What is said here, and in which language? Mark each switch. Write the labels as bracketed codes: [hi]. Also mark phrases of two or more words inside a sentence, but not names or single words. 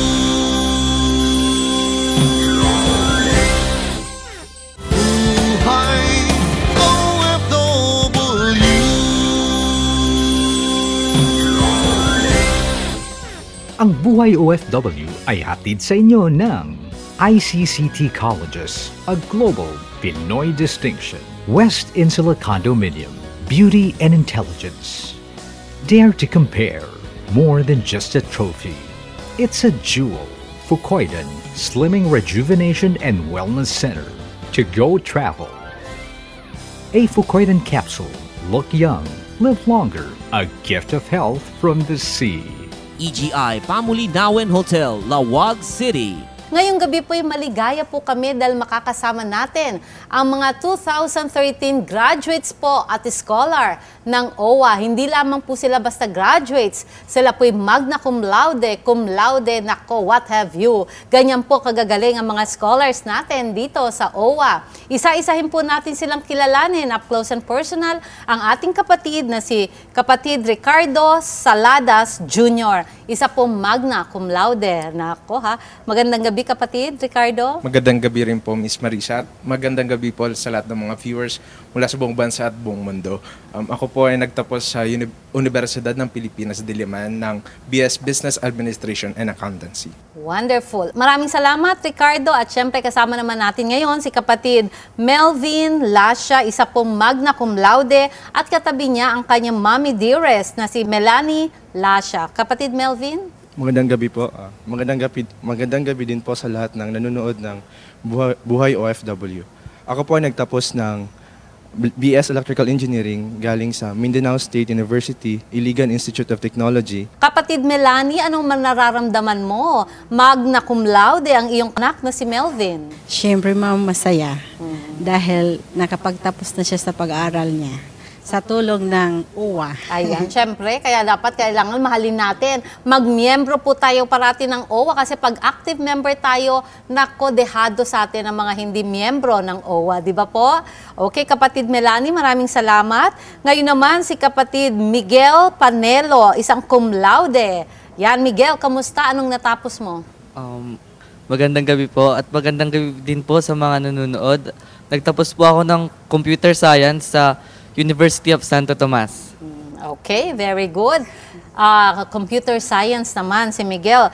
[tl] Buhay OFW. Ang Buhay OFW ay hatid sa inyo ng ICCT Colleges, [en] a global Pinoy distinction. West Insula Condominium, beauty and intelligence. Dare to compare, more than just a trophy. It's a jewel. Fukoidan, Slimming Rejuvenation and Wellness Center. To go travel. A Fukoidan capsule. Look young, live longer. A gift of health from the sea. EGI Pamuli Nauen Hotel, Lawag City. [tl] Ngayong gabi po ay maligaya po kami dahil makakasama natin ang mga 2013 graduates po at scholar ng OWA. Hindi lamang po sila basta graduates, sila po ay [la] magna cum laude, [en] nako, what have you. [tl] Ganyan po kagagaling ang mga scholars natin dito sa OWA. Isa-isahin po natin silang kilalanin [en] up close and personal [tl] ang ating kapatid na si kapatid Ricardo Saladas Jr. Isa po [la] magna cum laude. [tl] Nako ha, magandang gabi kapatid Ricardo. Magandang gabi rin po Miss Marisa. Magandang gabi po sa lahat ng mga viewers mula sa buong bansa at buong mundo. Ako po ay nagtapos sa Universidad ng Pilipinas, Diliman ng BS Business Administration and Accountancy. Wonderful. Maraming salamat Ricardo at syempre kasama naman natin ngayon si kapatid Melvin Lasha, isa pong [la] magna cum laude [tl] at katabi niya ang kanyang [en] mommy dearest [tl] na si Melanie Lasha. Kapatid Melvin? Magandang gabi po. Magandang gabi din po sa lahat ng nanonood ng Buhay OFW. Ako po ay nagtapos ng BS Electrical Engineering galing sa Mindanao State University, Iligan Institute of Technology. Kapatid Melanie, anong nararamdaman mo? [la] Magna cum laude [tl] ang iyong anak na si Melvin. Siyempre ma'am, masaya. Dahil nakapagtapos na siya sa pag-aaral niya. Sa tulong ng OWA. Ayan, syempre, kaya dapat kailangan mahalin natin. Magmiyembro po tayo parati ng OWA kasi pag [en] active member [tl] tayo, nako, dehado sa atin ang mga hindi miyembro ng OWA. Di ba po? Okay, kapatid Melanie, maraming salamat. Ngayon naman, si kapatid Miguel Panelo, isang [la] cum laude. [tl] Yan, Miguel, kamusta? Anong natapos mo? Magandang gabi po at magandang gabi din po sa mga nanonood. Nagtapos po ako ng Computer Science sa University of Santo Tomas. [en] Okay, very good. [tl] Computer Science naman si Miguel.